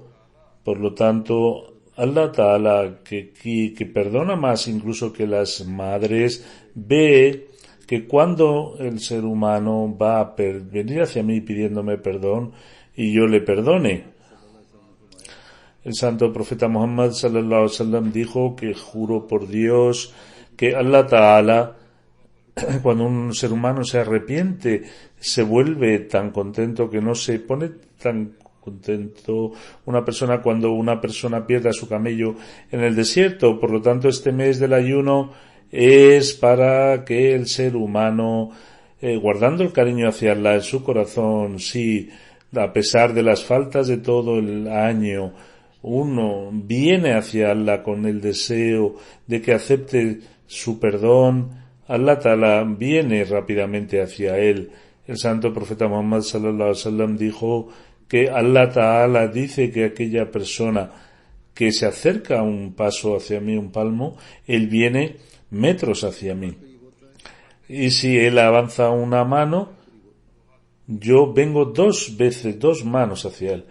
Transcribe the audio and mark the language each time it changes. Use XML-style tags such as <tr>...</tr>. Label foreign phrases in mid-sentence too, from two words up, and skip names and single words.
<es>Por lo tanto,</es> <ar>الله تعالى,</ar> <es>que perdona más incluso que las madres, ve que cuando el ser humano va a venir hacia mí pidiéndome perdón y yo le perdone. El santo profeta Muhammad</es> <ar>صلى الله عليه وسلم</ar> <es>dijo que juro por Dios que</es> <ar>الله تعالى,</ar> <es>cuando un ser humano se arrepiente, se vuelve tan contento que no se pone tan contento cuando una persona pierde a su camello en el desierto. Por lo tanto, este mes del ayuno es para que el ser humano, guardando el cariño hacia Allah en su corazón, sí, a pesar de las faltas de todo el año, uno viene hacia Allah con el deseo de que acepte su perdón,</es> <ar>الله تعالى</ar> <es>viene rápidamente hacia él. El santo profeta Muhammad</es> <ar>صلى الله عليه وسلم</ar> <es>dijo que</es> <ar>الله تعالى</ar> <es>dice que aquella persona que se acerca un paso hacia mí, un palmo, él viene metros hacia mí. Y si él avanza una mano, yo vengo 2 veces, 2 manos hacia él.</es>